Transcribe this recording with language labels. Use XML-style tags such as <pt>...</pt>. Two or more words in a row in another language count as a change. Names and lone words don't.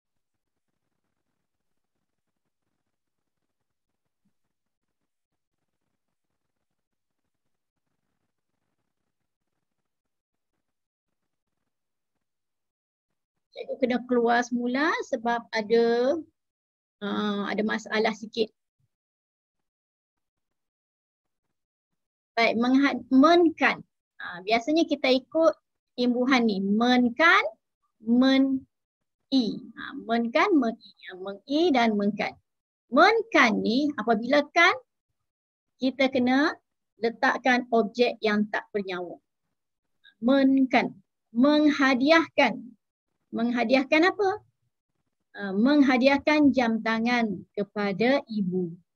<ms>Cikgu kena keluar semula sebab ada masalah sikit. Baik, menkan. Biasanya kita ikut imbuhan ni. Menkan, men-i. Menkan, men-i. Men-i dan menkan. Menkan ni apabila kan, kita kena letakkan objek yang tak bernyawa. Menkan. Menghadiahkan. Menghadiahkan apa? Menghadiahkan jam tangan kepada ibu.</ms>